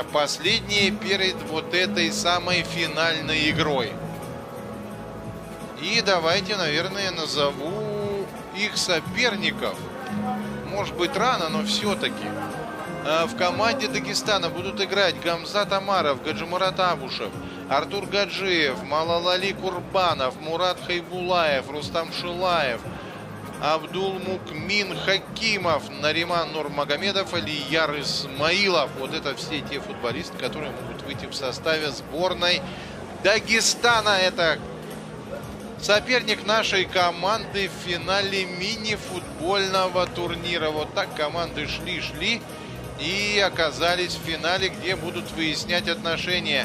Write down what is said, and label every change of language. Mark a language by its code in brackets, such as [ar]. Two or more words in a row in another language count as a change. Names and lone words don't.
[ru] Последние перед вот этой самой финальной игрой. И давайте, наверное, назову их соперников. Может быть, рано, но все-таки. В команде Дагестана будут играть Гамзат Амаров, Гаджимурат Абушев, Артур Гаджиев, Малалали Курбанов, Мурат Хайбулаев, Рустам Шилаев, Абдулмукмин Хакимов, Нариман Нурмагомедов, Алияр Исмаилов. Вот это все те футболисты, которые могут выйти в составе сборной Дагестана. Это соперник нашей команды в финале мини-футбольного турнира. Вот так команды шли и оказались в финале, где будут выяснять отношения.